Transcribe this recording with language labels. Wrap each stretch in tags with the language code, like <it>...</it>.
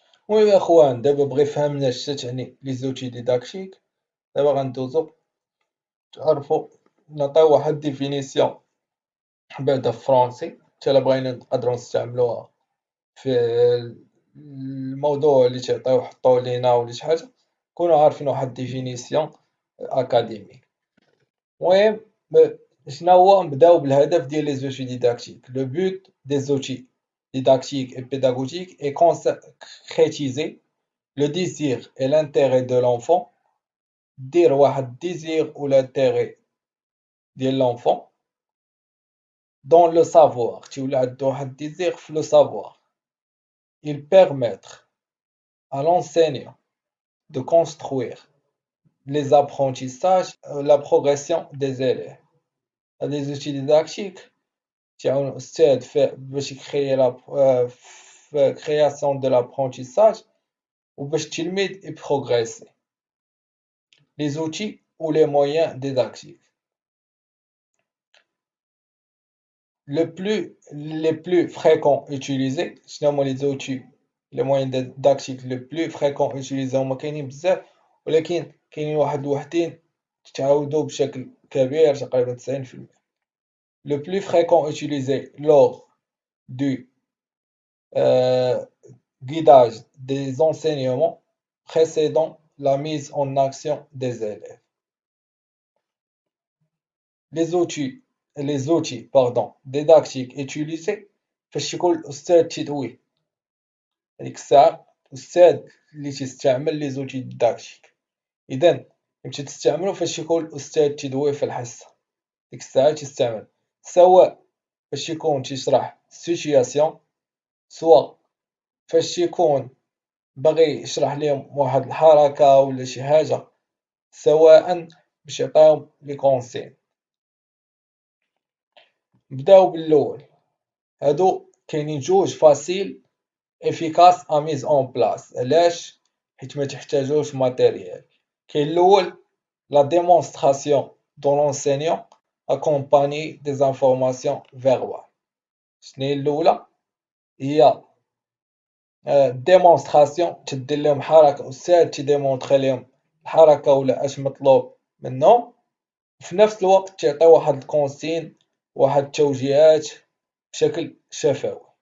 <ar>المهم يا خوان دابا بغي فهمنا اش تعني لي زوتي ديداكتيك، دابا غندوزو تعرفو نعطيو واحد ديفينيسيون بعدا في فرونسي حتى إلا بغينا نقدرو نستعملوها في الموضوع اللي تيعطيو يحطوه لينا ولا شي حاجة نكونو عارفين واحد ديفينيسيون أكاديميك. المهم شناهو؟ نبداو بالهدف ديال لي زوتي ديداكتيك.</ar> <fr>لو but des outils didactiques et pédagogiques est concrétiser le désir et l'intérêt de l'enfant.</fr> <ar>دير واحد</ar> <fr>désir ou l'intérêt ديال l'enfant dans le savoir.</fr> <ar>تيولي عنده واحد désir في le savoir.</ar> <fr>Il permettre à l'enseignant de construire les apprentissages, la progression des élèves. Les outils didactiques</fr> <ar>تعاون الأستاذ باش يكريي في</ar> <fr>création de l'apprentissage</fr> <ar>وباش التلميذ يبروغريسي.</ar> <fr>Les outils ou les moyens didactiques. Les plus fréquents utilisés.</fr> <ar>شنو هما</ar> <fr>les outils les moyens didactiques les plus fréquents utilisés؟</fr> <ar>هما كاينين بزاف ولكن كاينين واحد الوحدين تتعاودوا بشكل كبير تقريبا 90%.</ar> <fr>Le plus fréquent utilisé lors du guidage des enseignements précédant la mise en action des élèves. Les outils didactiques utilisés</fr> <ar>فاش يكون الأستاذ تيدوي. هاديك الساعة الأستاذ اللي تيستعمل لي زوتي ديداكتيك. إذا يمشي تستعملو فاش يكون الأستاذ تيدوي في الحصة. ديك الساعة تيستعمل سواء فاش يكون تيشرح سيتوياسيون، سوا فاش يكون باغي يشرح ليهم واحد الحركة ولا شي حاجة، سواء باش يعطيهم لي كونسين. نبداو بالأول. هادو كاينين جوج فاسيل</ar> <fr>efficace à mise en place.</fr> <ar>علاش؟ حيت متحتاجوش ماتيريال. كاين الأول</ar> <fr>la démonstration de l'enseignant accompagnée des informations verbales.</fr> <ar>شناهي الأولى؟ هي ديمونستراسيون تدير لهم حركة، أستاذ تيديمونطخي لهم الحركة ولا اش مطلوب منهم، وفي نفس الوقت تعطي واحد الكونسين واحد التوجيهات بشكل شفوي.</ar>